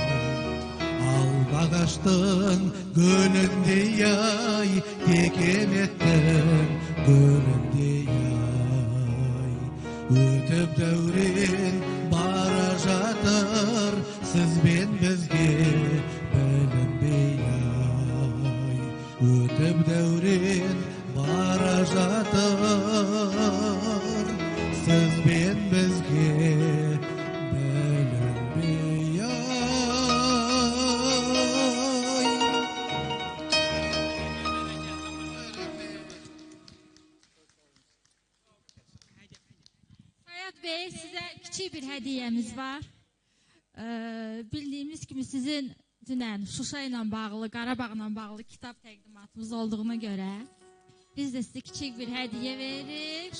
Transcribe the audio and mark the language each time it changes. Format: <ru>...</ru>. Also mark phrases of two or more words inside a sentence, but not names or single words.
<kk>Албағаштың гүліндей ай, текеметтің гүліндей ай, өтіп дәурен бара жатыр, сізбен бізге білінбей ай. Өтіп дәурен бара жатыр, сізбен бізге білінбей ай.</kk> <az>Sayad Bey, sizə kiçik bir hədiyyəmiz var. Bildiyimiz kimi sizin dünən Şuşa ilə bağlı, Qarabağla bağlı kitab təqdimatımız olduğuna görə biz də sizə kiçik bir hədiyyə veririk.</az>